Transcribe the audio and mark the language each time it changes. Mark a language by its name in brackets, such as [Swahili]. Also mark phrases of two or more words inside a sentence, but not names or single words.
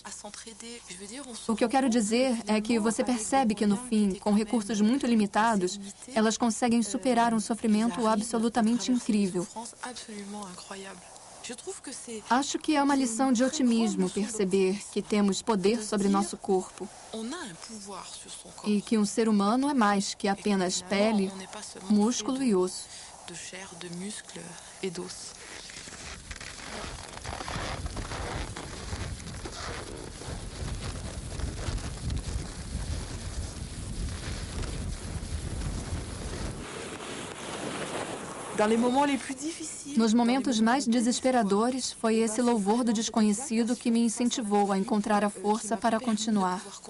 [Portuguese] O que eu quero dizer é que você percebe que, no fim, com recursos muito limitados, elas conseguem superar um sofrimento absolutamente incrível. Acho que é uma lição de otimismo perceber que temos poder sobre nosso corpo e que um ser humano é mais que apenas pele, músculo e osso. [French] De chair, de muscles et d'os. [Portuguese] Nos momentos mais desesperadores, foi esse louvor do desconhecido que me incentivou a encontrar a força para continuar.